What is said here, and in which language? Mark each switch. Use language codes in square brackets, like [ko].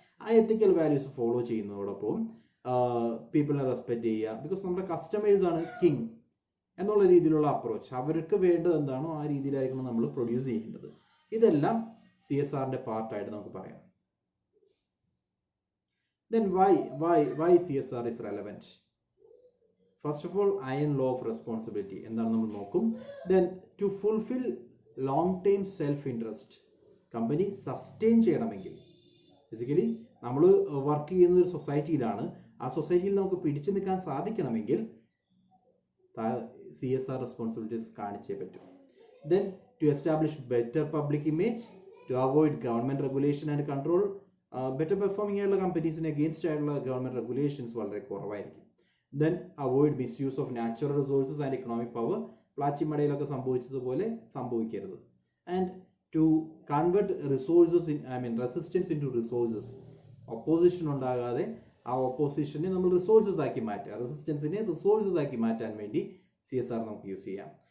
[ml] ആ എത്തിക്കൽ values follow ചെയ്യുന്നതോടൊപ്പം പീപ്പിളിനെ respect ചെയ്യുക. Because നമ്മുടെ കസ്റ്റമേഴ്സ് ആണ് കിങ് എന്നുള്ള രീതിയിലുള്ള അപ്രോച്ച്. അവർക്ക് വേണ്ടത് എന്താണോ ആ രീതിയിലായിരിക്കണം നമ്മൾ പ്രൊഡ്യൂസ് ചെയ്യേണ്ടത്. ഇതെല്ലാം CSRന്റെ പാർട്ടായിട്ട് നമുക്ക് പറയാം. [en] Then why CSR is relevant? First of all, iron law of responsibility [ml] എന്താണ് നമ്മൾ നോക്കും. [en] Then to fulfill long term self interest, [ml] company sustain ചെയ്യണമെങ്കിൽ, ബേസിക്കലി നമ്മൾ വർക്ക് ചെയ്യുന്ന ഒരു സൊസൈറ്റിയിലാണ്, ആ സൊസൈറ്റിയിൽ നമുക്ക് പിടിച്ചു നിൽക്കാൻ സാധിക്കണമെങ്കിൽ CSR റെസ്പോൺസിബിലിറ്റീസ് കാണിച്ചേ പറ്റൂ. [en] Then to establish better public image, to avoid government regulation and control, [ml] better performing ആയിട്ടുള്ള കമ്പനീസിന് അഗെയിൻസ്റ്റ് ആയിട്ടുള്ള ഗവൺമെന്റ് റെഗുലേഷൻസ് വളരെ കുറവായിരിക്കും. [en] then avoid misuse of natural resources and economic power, [ml] പ്ലാച്ചിമടയിലൊക്കെ സംഭവിച്ചതുപോലെ സംഭവിക്കരുത്. [en] and to convert resources resistance into resources, [ml] opposition ഉണ്ടാകാതെ ആ ഒപ്പോസിഷനെ നമ്മൾ resources ആക്കി മാറ്റുക, റെസിസ്റ്റൻസിനെ resources ആക്കി മാറ്റാൻ വേണ്ടി CSR നമുക്ക് യൂസ് ചെയ്യാം.